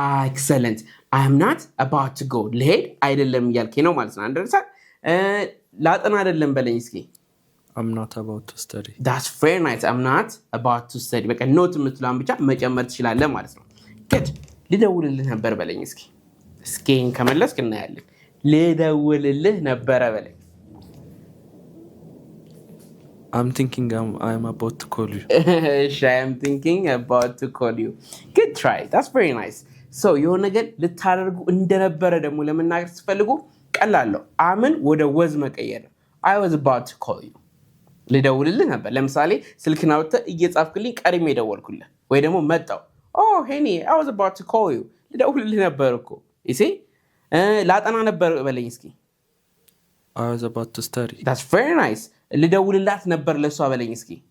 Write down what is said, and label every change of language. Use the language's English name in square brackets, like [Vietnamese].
[English] excellent I am not about to go [Amharic] ልሄድ አይደለም እያልከኝ ነው ማለት ነው አንደርሳል ላጠና አይደለም በለኝ እስኪ [English] I'm not about to study that's very nice I'm not about to study [Amharic] በቃ ኖት የምትለውን ብቻ መጨመር ትችላለህ ማለት ነው good ልደውልልህ ነበር በለኝ እስኪ ከመለስክ እናያለን ልደውልልህ ነበር በለኝ [English] I'm thinking I'm about to call you I am thinking about to call you good try that's very nice so [Amharic] የሆነ ነገር ልታደርጉ እንደነበረ ደግሞ ለመናገር ስትፈልጉ ቀላለው አምን ወደ ወዝ መቀየር [English] I was about to call you [Amharic] ልደውልልህ ነበር ለምሳሌ ስልክና ወጣ እየጻፍክልኝ ቀድሜ ደወልኩልህ ወይ ደግሞ መጣው [English] oh honey I was about to call you [Amharic] ልደውልልህ ነበር እኮ [English] you see [Amharic] ላጠና ነበር በለኝ እስኪ [English] I was about to study. That's very nice [Amharic] ልደውልላት ነበር ለሷ በለኝ እስኪ